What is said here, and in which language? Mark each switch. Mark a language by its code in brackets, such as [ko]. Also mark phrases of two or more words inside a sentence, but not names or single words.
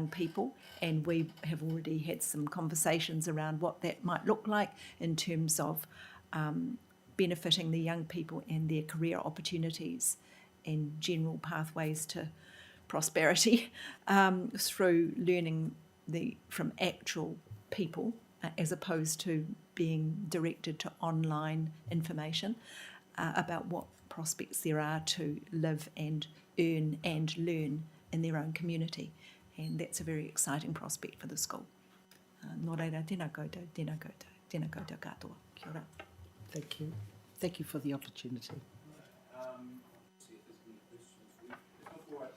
[en] people, and we have already had some conversations around what that might look like in terms of benefiting the young people and their career opportunities and general pathways to prosperity through learning from actual people as opposed to being directed to online information about what prospects there are to live and earn and learn in their own community. And that's a very exciting prospect for the school. [mi] Nō reira, tēnā koutou, tēnā koutou, tēnā koutou katoa. Kia ora. [en] Thank you. Thank you for the opportunity.